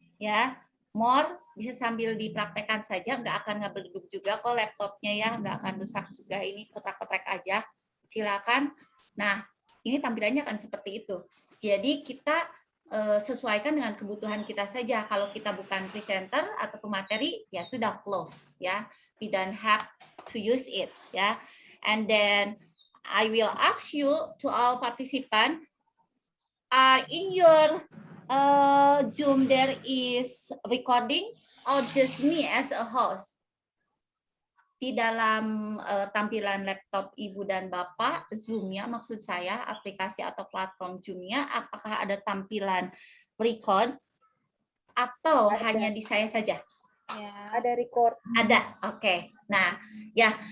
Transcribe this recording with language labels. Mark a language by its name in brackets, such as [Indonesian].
[Indonesian] Ya, more bisa sambil dipraktekkan saja, nggak akan ngebleduk juga kok laptopnya ya, nggak akan rusak juga, ini kotak-kotak aja. Silakan. Nah, ini tampilannya akan seperti itu. Jadi kita sesuaikan dengan kebutuhan kita saja. Kalau kita bukan presenter atau pemateri, ya sudah close ya. [English] We don't have to use it ya. And then I will ask you to all participant, are in your Zoom there is recording or just me as a host? [Indonesian] Di dalam tampilan laptop Ibu dan Bapak, Zoom-nya maksud saya, aplikasi atau platform Zoom-nya, apakah ada tampilan record atau hanya di saya saja? Ya, ada record. Ada, oke. Nah, ya.